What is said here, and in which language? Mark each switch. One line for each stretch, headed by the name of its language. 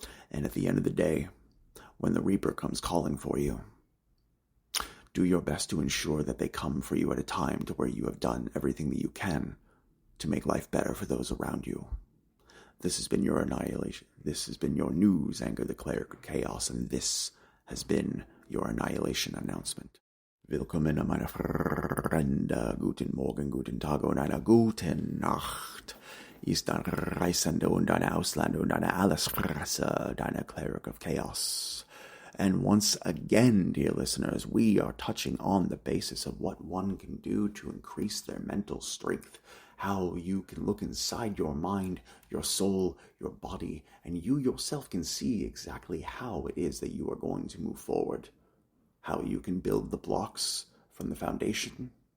English: And at the end of the day, when the Reaper comes calling for you, do your best to ensure that they come for you at a time to where you have done everything that you can to make life better for those around you. This has been your Annihilation. This has been your news anchor, the Cleric of Chaos, and this has been your Annihilation Announcement.
German: Willkommen, meine Freunde. Guten Morgen, guten Tag und eine gute Nacht. Ist ein Reisende und eine Ausländer und eine Allesfresser, deine Cleric of Chaos.
English: And once again, dear listeners, we are touching on the basis of what one can do to increase their mental strength, how you can look inside your mind, your soul, your body, and you yourself can see exactly how it is that you are going to move forward, how you can build the blocks from the foundation,